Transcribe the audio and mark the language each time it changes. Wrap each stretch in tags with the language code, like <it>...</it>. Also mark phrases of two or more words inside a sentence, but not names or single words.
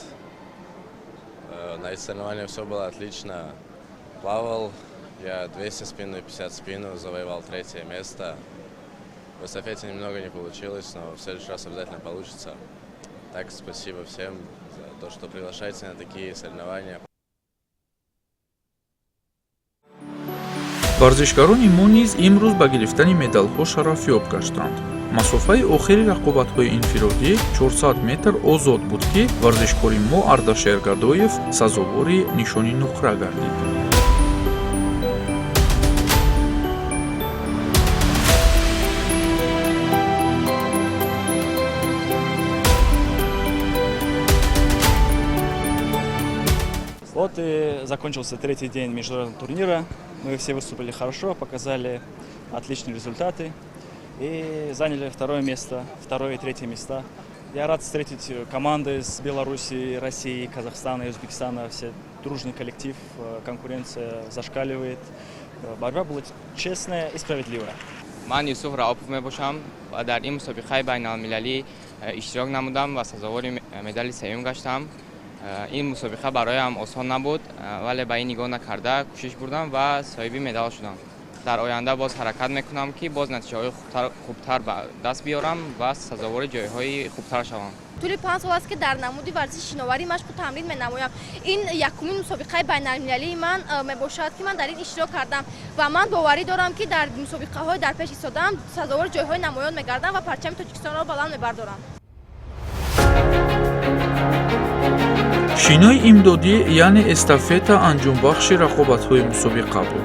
<ru>На этих соревнованиях все было отлично. Плавал я 200 спину и 50 спину, завоевал 3-е место. В эстафете немного не получилось, но в следующий раз обязательно получится. Так, спасибо всем за то, что приглашаете на такие соревнования.</ru> <tg>варзишгарони мо низ имрӯз ба гирифтани медалҳо шарафёб гаштанд. масофаи охири рақобатҳои инфиродӣ 400 метр озод буд ки варзишкори мо ардашер гадоев сазовори нишони нуқра гардид.</tg> <ru>Вот и закончился 3-й день международного турнира. Мы все выступили хорошо, показали отличные результаты и заняли 2-е место, 2-е и 3-е места. Я рад встретить команды с Беларуси, России, Казахстана и Узбекистана. Все дружный коллектив, конкуренция зашкаливает. Борьба была честная и справедливая.</ru> <fa>من یوسف رائوپوف میباشم و در این مسابقه بین‌المللی اشتراک نمودم و سزاوار مدال سوم گشتم. این مسابقه برایم آسان نبود ولی به این نگاه نکرده کوشش بردم و صاحب مدال شدم. در آینده باز حرکت میکنم که باز نتیجه‌های خوبتر به دست بیارم و سزاوار جایهای خوبتر شوم. طول 5 سال است که در نمود ورزش شناوری مشق و تمرین می‌نمایم. این یکمین مسابقه بین‌المللی من میباشد که من در این اشتراک کردم و من باوری دارم که در مسابقه‌های در پیش ایستاده‌ام سزاوار جایهای نمایان می‌گردم و پرچم تاجیکستان را بلند می‌بردارم.</fa> <tg>шинои имдодӣ яъне эстафета анҷомбахши рақобатҳои мусобиқа буд.</tg>